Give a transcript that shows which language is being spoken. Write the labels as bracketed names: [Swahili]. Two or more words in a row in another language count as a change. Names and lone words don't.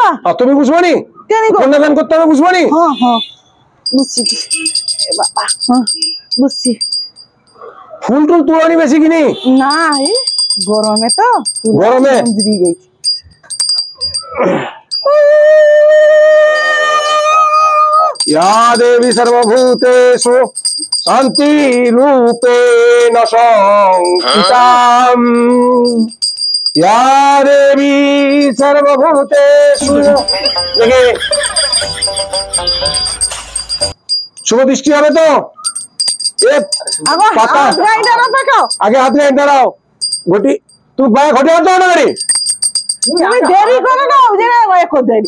[Bangla] তুমি বুঝবো নি? কন্যাদান করতে হবে, বুঝবো নি? হ্যাঁ হ্যাঁ বুঝছি বাবা। হ্যাঁ বুঝছি। ফুল টুল তোলানি বেশি কিনি না, এই গরমে তো [Sanskrit] গরমে या देवी सर्वभूतेषु शान्तिरूपेण संस्थिताम् या देवी सर्वभूतेषु। [Bangla] দেখে শুভ দৃষ্টি হবে তো? আগে হাত গায়ে দাঁড়াও। ঘটি তুমি বাইরে ঘটে হাত দাও না রে। তুমি দেরি করো না, ওই জায়গায় কো দেরি